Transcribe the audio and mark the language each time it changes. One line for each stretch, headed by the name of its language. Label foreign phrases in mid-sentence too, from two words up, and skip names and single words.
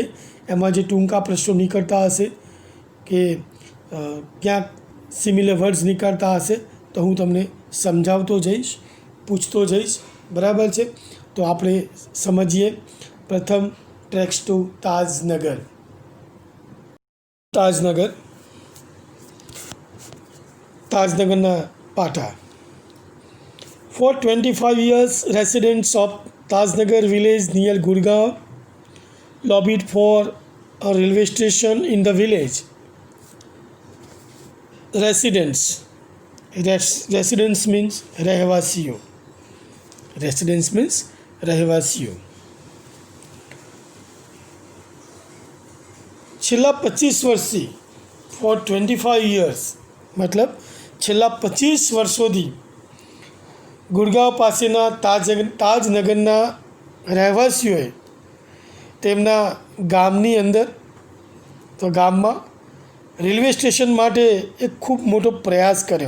Gujarati: એમાં જે ટૂંકા પ્રશ્નો નીકળતા હશે કે ક્યાંક
English: similar words
Gujarati: નીકળતા હશે તો હું તમને સમજાવતો જઈશ, પૂછતો જઈશ, બરાબર છે. તો આપણે સમજીએ. પ્રથમ ટ્રેક્સ ટુ તાજનગર. તાજનગરના પાટા.
English: For 25 years, residents of Tajnagar village near Gurgaon lobbied for a railway station in the village. Residents means રહેવાસીઓ. Residents means રહેવાસીઓ.
Gujarati: છેલ્લા 25 વર્ષથી,
English: for 25 years
Gujarati: મતલબ છેલ્લા 25 વર્ષોથી ગુડગાંવ પાસેના તાજનગરના રહેવાસીઓએ તેમના ગામની અંદર તો ગામમાં
English: railway station
Gujarati: માટે એક ખૂબ મોટો પ્રયાસ કર્યો.